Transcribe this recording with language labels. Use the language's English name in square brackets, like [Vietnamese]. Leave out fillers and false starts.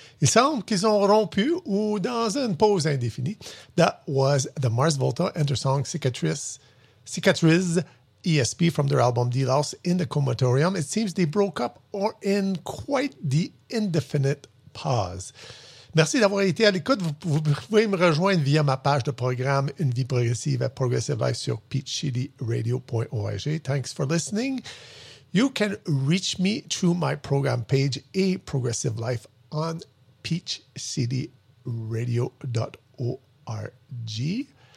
[French] Il semble qu'ils ont rompu ou dans une pause indéfinie. [English] That was the Mars Volta and their song Cicatrice ESP from their album The Lost in the Comatorium. It seems they broke up or in quite the indefinite pause. [French] Merci d'avoir été à l'écoute. Vous pouvez me rejoindre via ma page de programme Une vie progressive à Progressive Life sur peachchiliradio.org. [English] Thanks for listening. You can reach me through my program page A Progressive Life on peachcityradio.org.